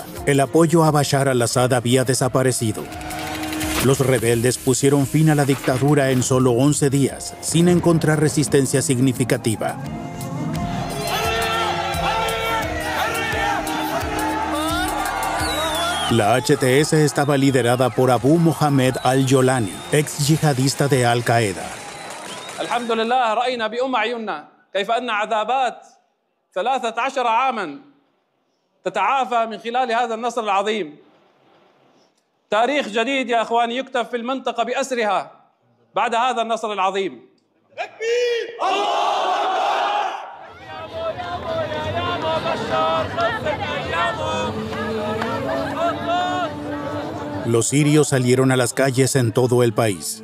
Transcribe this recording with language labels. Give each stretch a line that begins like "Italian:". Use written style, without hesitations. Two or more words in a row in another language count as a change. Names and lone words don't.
Spanish: El apoyo a Bashar al-Assad había desaparecido. Los rebeldes pusieron fin a la dictadura en solo 11 días, sin encontrar resistencia significativa. La HTS estaba liderada por Abu Mohammed al-Jolani, ex yihadista de Al-Qaeda.
Arabic: الحمد لله رأينا بأم عيوننا كيف أن عذابات 13 عاما تتعافى من خلال هذا النصر العظيم. تاريخ جديد يا أخواني يكتب في المنطقة بأسرها بعد هذا النصر العظيم. تكبير الله
Spanish: Los sirios salieron a las calles en todo el país.